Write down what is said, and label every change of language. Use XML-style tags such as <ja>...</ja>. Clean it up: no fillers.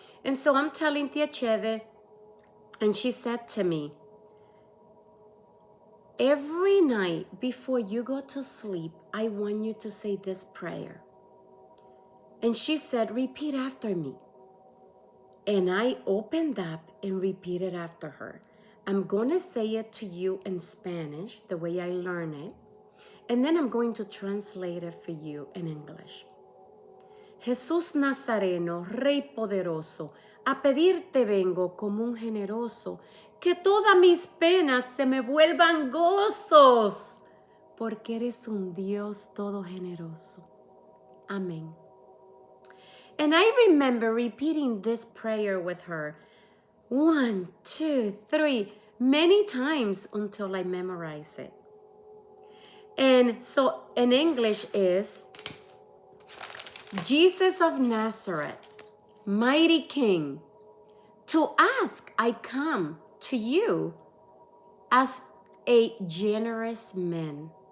<en>And so I'm telling Tia Cheve, and she said to me, "Every night before you go to sleep, I want you to say this prayer." And she said, "Repeat after me. And I opened up and repeated after her. I'm going to say it to you in Spanish, the way I learn it. And then I'm going to translate it for you in English.</en> <es>Jesús Nazareno, Rey poderoso, a pedirte vengo como un generoso, que todas mis penas se me vuelvan gozos, porque eres un Dios todo generoso. Amén.</es> <en>And I remember repeating this prayer with her 1, 2, 3, many times until I memorize it. And so in English is, Jesus of Nazareth, mighty King, to ask I come to you as a generous man.</en>